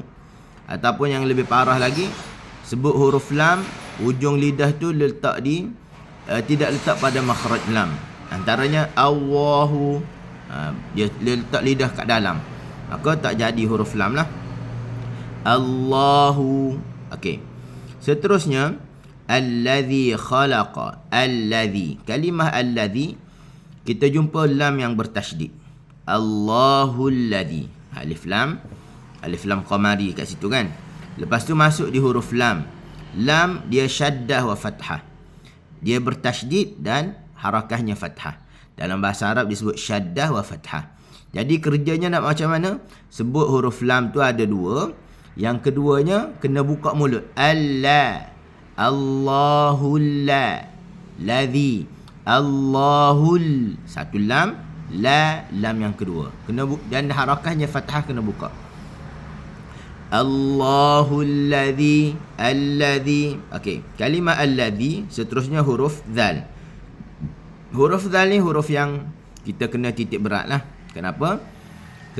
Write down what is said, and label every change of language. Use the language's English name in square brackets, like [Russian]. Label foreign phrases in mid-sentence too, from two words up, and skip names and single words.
[Malay] Ataupun yang lebih parah lagi, sebut huruf lam, hujung lidah tu letak di tidak letak pada makhraj lam. Antaranya Allahu, dia letak lidah kat dalam, maka tak jadi huruf lam lah. Allahu. Okey. Seterusnya [Arabic] الذي خلق. [Malay] Allazi. Kalimah allazi kita jumpa lam yang bertasydid. [Arabic] الله الذي. [Malay] Alif lam qamari kat situ kan. Lepas tu masuk di huruf lam. Lam dia [Arabic] شدة وفتحة. [Malay] Dia bertasydid dan harakahnya fathah. Dalam bahasa Arab disebut [Arabic] شدة وفتحة. [Malay] Jadi kerjanya nak macam mana? Sebut huruf lam tu ada dua. Yang keduanya kena buka mulut. [Arabic] الله. الله الذي. Allahul. [Malay] Satu lam. Lam yang kedua. Dan harakahnya fathah kena buka. [Arabic] الله الذي. [Malay] Okey. Kalimah alladzi seterusnya huruf zal. Huruf zal ni huruf yang kita kena titik berat lah.